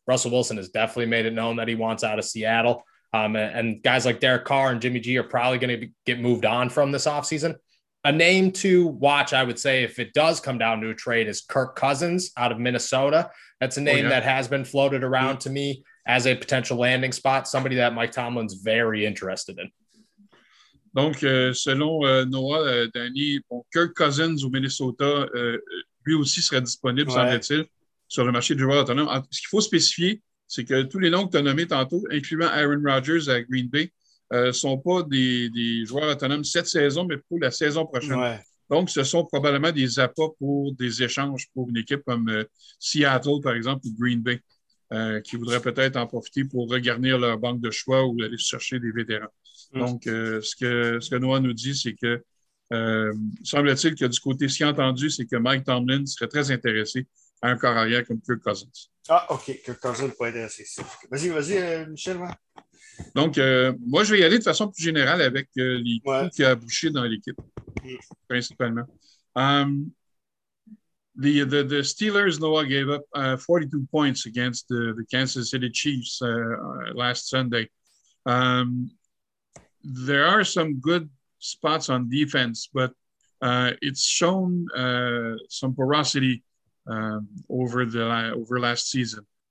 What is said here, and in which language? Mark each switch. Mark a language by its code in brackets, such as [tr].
[en] Russell Wilson has definitely made it known that he wants out of Seattle. And guys like Derek Carr and Jimmy G are probably going to get moved on from this offseason. A name to watch, I would say, if it does come down to a trade, is Kirk Cousins out of Minnesota. That's a name that has been floated around to me as a potential landing spot, somebody that Mike Tomlin's very interested in. [fr] Donc, selon Noah, Danny, bon, Kirk Cousins au Minnesota, lui aussi serait disponible, semble-t-il, sur le marché du joueur autonome. Ce qu'il faut spécifier, c'est que tous les noms que tu as nommés tantôt, incluant Aaron Rodgers à Green Bay, ne sont pas des joueurs autonomes cette saison, mais pour la saison prochaine. Ouais. Donc, ce sont probablement des appâts pour des échanges pour une équipe comme Seattle, par exemple, ou Green Bay, qui voudraient peut-être en profiter pour regarnir leur banque de choix ou aller chercher des vétérans. Donc, ce que Noah nous dit, c'est que, semble-t-il que du côté si entendu, c'est que Mike Tomlin serait très intéressé à un corps arrière comme Kirk Cousins. Ah, OK. Kirk Cousins pourrait être intéressé. Vas-y, Michel. Donc, moi, je vais y aller de façon plus générale avec les coups qu'il y a à boucher dans l'équipe, principalement. [en] The Steelers, Noah, gave up 42 points against the Kansas City Chiefs last Sunday. There are some good spots on defense, but it's shown some porosity over last season.